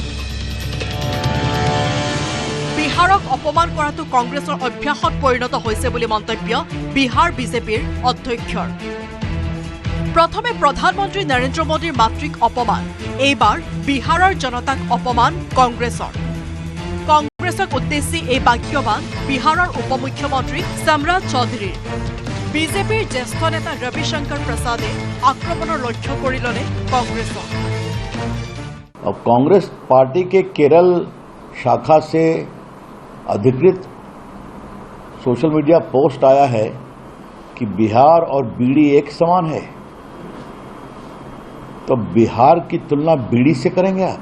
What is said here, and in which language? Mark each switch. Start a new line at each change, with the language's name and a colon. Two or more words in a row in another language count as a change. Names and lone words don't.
Assamese: বিহাৰক অপমান কৰাটো কংগ্ৰেছৰ অভ্যাসত পৰিণত হৈছে বুলি মন্তব্য বিহাৰ বিজেপিৰ অধ্যক্ষৰ প্ৰথমে প্ৰধানমন্ত্ৰী নৰেন্দ্ৰ মোদীৰ মাতৃক অপমান এইবাৰ বিহাৰৰ জনতাক অপমান কংগ্ৰেছৰ কংগ্ৰেছক উদ্দেশ্যি এই বাক্যবান বিহাৰৰ উপমুখ্যমন্ত্ৰী সম্ৰাট চৌধুৰীৰ বিজেপিৰ জ্যেষ্ঠ নেতা ৰবিশংকৰ প্ৰসাদে আক্ৰমণৰ লক্ষ্য কৰি ল'লে কংগ্ৰেছক
Hindi: और कांग्रेस पार्टी के केरल शाखा से अधिकृत
English: social media post
Hindi: आया है कि बिहार और बीड़ी एक समान है। तो बिहार की तुलना बीड़ी से करेंगे आप?